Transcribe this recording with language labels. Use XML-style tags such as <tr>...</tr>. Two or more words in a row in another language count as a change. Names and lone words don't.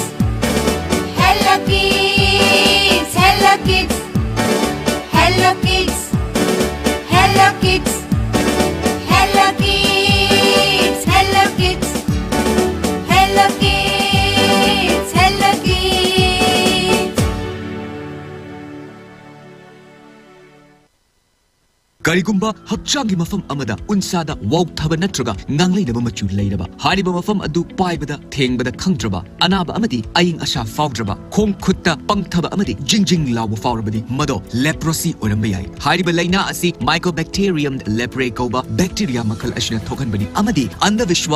<en>Hello kids, hello kids. Hello kids, hello kids. Hello kids, hello kids. Hello kids, hello kids.</en> <mni>Karigumba hakchangi mafam amada unsada wauthaba natraga ngangleinaba machu leiraba hariba mafam adu paibada thengbada khangdraba anaba amadi aying asha fawdraba khong khutta pangthaba amadi jingjing lawa fawrabadi mado leprosy oramba yai hariba laina asi mycobacterium leprae koba bacteria makal ashina thokanbani amadi andavishwas</mni>